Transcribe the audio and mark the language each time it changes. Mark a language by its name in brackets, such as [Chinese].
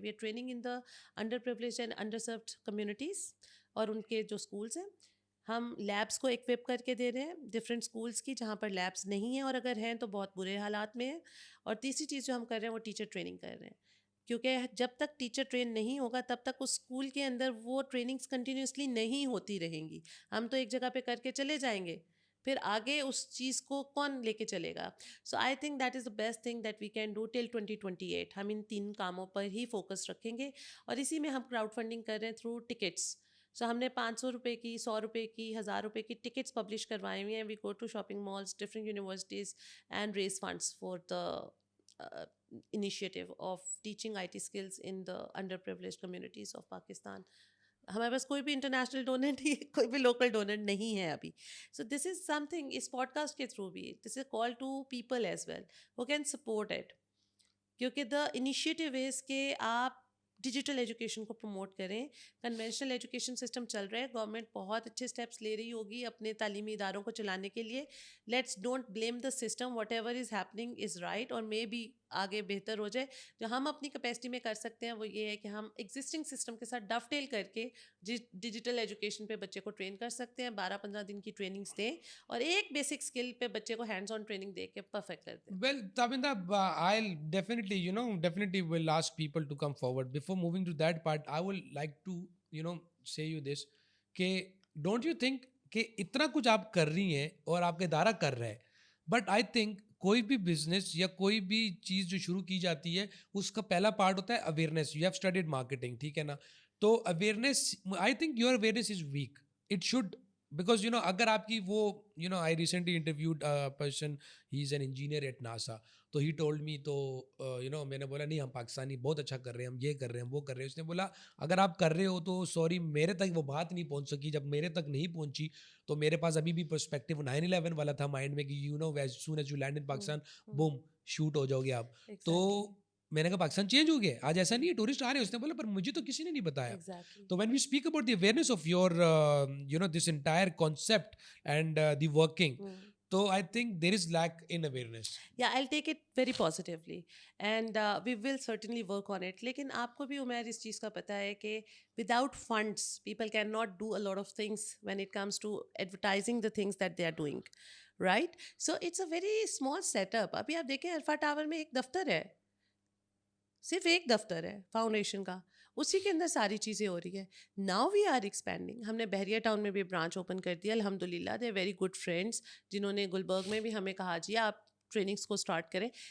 [English] we are training in the underprivileged and underserved communities, [Urdu] اور ان کے جو schools ہیں ہم لیبس کو ایکوپ کر کے دے رہے ہیں ڈفرینٹ اسکولس کی جہاں پر لیبس نہیں ہیں, اور اگر ہیں تو بہت برے حالات میں ہیں. اور تیسری چیز جو ہم کر رہے ہیں وہ ٹیچر ٹریننگ کر رہے ہیں, کیونکہ جب تک ٹیچر ٹرین نہیں ہوگا تب تک اس اسکول کے اندر وہ ٹریننگس کنٹینیوسلی نہیں ہوتی رہیں گی. ہم تو ایک جگہ پہ کر کے چلے جائیں گے, پھر آگے اس چیز کو کون لے کے چلے گا. [English] So I think that is the best thing that we can do till 2028. [Urdu] ہم ان 3 کاموں پر ہی فوکس رکھیں گے, اور اسی میں ہم کراؤڈ فنڈنگ کر رہے ہیں تھرو ٹکٹس. سو ہم نے 500 روپے کی, 100 روپے کی, 1000 روپے کی ٹکٹس پبلش کروائی ہوئی ہیں. [English] We go to shopping malls, different universities, and raise funds for the initiative of teaching IT skills in the underprivileged communities of Pakistan. [Urdu] ہمارے پاس کوئی بھی انٹرنیشنل ڈونر نہیں, کوئی بھی لوکل ڈونر نہیں ہے ابھی. [English] so this is some thing, [Urdu] اس پوڈ کاسٹ کے تھرو بھی [English] this is call to people as well who can support it, کیونکہ the initiative is [Urdu] کہ آپ ڈیجیٹل ایجوکیشن کو پروموٹ کریں. کنونشنل ایجوکیشن سسٹم چل رہا ہے, گورنمنٹ بہت اچھے اسٹیپس لے رہی ہوگی اپنے تعلیمی اداروں کو چلانے کے لیے. [English] let's don't blame the system, whatever is happening is right, [Urdu] اور مے بی آگے بہتر ہو جائے. جو ہم اپنی کیپیسٹی میں کر سکتے ہیں وہ یہ ہے کہ ہم ایگزسٹنگ سسٹم کے ساتھ ڈف ٹیل کر کے ڈیجیٹل ایجوکیشن پہ بچے کو ٹرین کر سکتے ہیں. 12-15 دن کی ٹریننگس دیں, اور ایک بیسک اسکل پہ بچے کو ہینڈز آن ٹریننگ دے کے پرفیکٹ کر دیں. [English] Well, Tabinda, I'll definitely will ask people to come forward. Before moving to that part, I will like to, say you this, [Urdu] کہ [English] don't you think [Urdu] کہ اتنا کچھ آپ کر رہی ہیں اور آپ کا ادارہ کر رہا ہے, بٹ آئی تھنک کوئی بھی بزنس یا کوئی بھی چیز جو شروع کی جاتی ہے اس کا پہلا پارٹ ہوتا ہے awareness. [English] you have studied marketing, [Urdu] ٹھیک ہے نا, [English] تو awareness, I think your awareness is weak. [Urdu] It should, because اگر آپ کی وہ [English] I recently interviewed person, he is an engineer at NASA, [Urdu] تو ہی ٹولڈ می, تو میں نے بولا نہیں ہم پاکستانی بہت اچھا کر رہے ہیں, ہم یہ کر رہے ہیں, وہ کر رہے ہیں. اس نے بولا اگر آپ کر رہے ہو تو سوری میرے تک وہ بات نہیں پہنچ سکی. جب میرے تک نہیں پہنچی تو میرے پاس ابھی بھی پرسپیکٹیو 9/11 والا تھا مائنڈ میں کہ [English] as soon as you land in Pakistan, [Urdu] boom shoot ہو جاؤ گے آپ. تو میں نے کہا پاکستان چینج ہو گیا, آج ایسا نہیں ہے, ٹورسٹ آ رہے ہیں. اس نے بولا پر مجھے تو کسی نے نہیں بتایا. [English] تو when we speak about the awareness of your this entire concept and the working, تو I think there is lack in awareness. Yeah, I'll take it very positively, and we will certainly work on it. [Urdu] لیکن آپ کو بھی عمیر اس چیز کا پتہ ہے کہ [English] without funds people cannot do a lot of things when it comes to advertising the things that they are doing, right? So it's a very small setup. [Urdu] ابھی آپ دیکھیں الفا ٹاور میں ایک دفتر ہے, صرف ایک دفتر ہے فاؤنڈیشن کا, اسی کے اندر ساری چیزیں ہو رہی ہیں. [English] Now we are expanding. [Urdu] ہم نے بحریہ ٹاؤن میں بھی برانچ اوپن کر دیا الحمد للہ. [English] they very good friends [Urdu] جنہوں نے گلبرگ میں بھی ہمیں کہا جی آپ ٹریننگس کو اسٹارٹ کریں.